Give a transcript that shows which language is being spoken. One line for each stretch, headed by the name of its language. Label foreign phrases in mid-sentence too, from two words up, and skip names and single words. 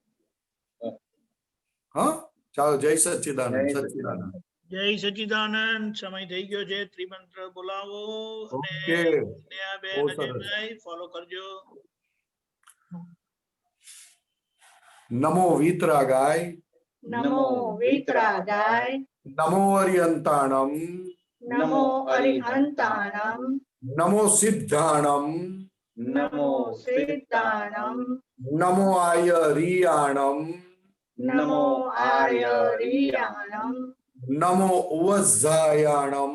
Gujarati: હા, ચાલો. જય સચ્ચિદાનંદ. સચ્ચિદાનંદ. જય સચ્ચિદાનંદ. સમય થઈ ગયો છે. ત્રિમંત્ર બોલાવો અને ફોલો કરજો.
Prakrit languages: નમો વિતરાગાય. નમો વિતરાગાય. नमो अरिहंताणम नमो अरिहंताणं नमो सिद्धाणम नमो सिद्धाणं नमो आयरियाणम नमो आर्यरियाणं नमो वज्जायाणम